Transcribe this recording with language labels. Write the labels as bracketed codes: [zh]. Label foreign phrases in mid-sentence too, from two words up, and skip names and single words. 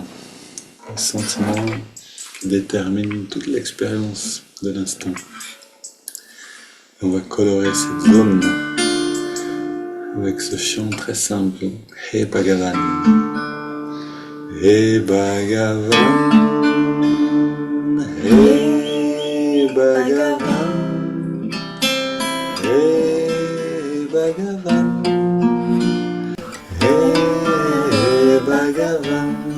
[fr] Les sentiments qui déterminent toute l'expérience de l'instant. Et on va colorer cette zone avec ce chant très simple. [sa] Hey Bhagavan. Hey Bhagavan. Hey Bhagavan. Hey Bhagavan, Hey Bhagavan,